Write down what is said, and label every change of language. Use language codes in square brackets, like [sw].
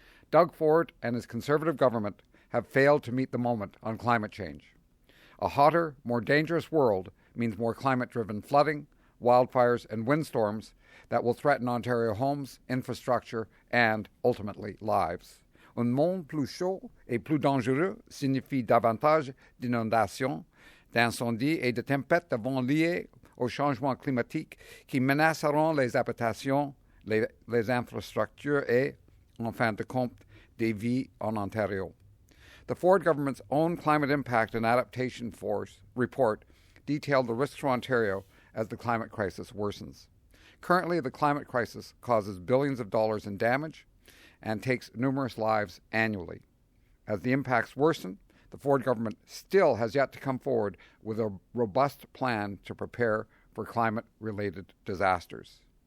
[en] Doug Ford and his Conservative government have failed to meet the moment on climate change. A hotter, more dangerous world means more climate-driven flooding, wildfires, and windstorms that will threaten Ontario homes, infrastructure, and, ultimately, lives. [fr] Un monde plus chaud et plus dangereux signifie davantage d'inondations, d'incendies et de tempêtes de vent liées au changement climatique qui menaceront les habitations, les infrastructures et, en fin de compte, des vies en Ontario. [en] The Ford government's own Climate Impact and Adaptation Force report detailed the risks for Ontario as the climate crisis worsens. Currently, the climate crisis causes billions of dollars in damage and takes numerous lives annually. As the impacts worsen, the Ford government still has yet to come forward with a robust plan to prepare for climate-related disasters.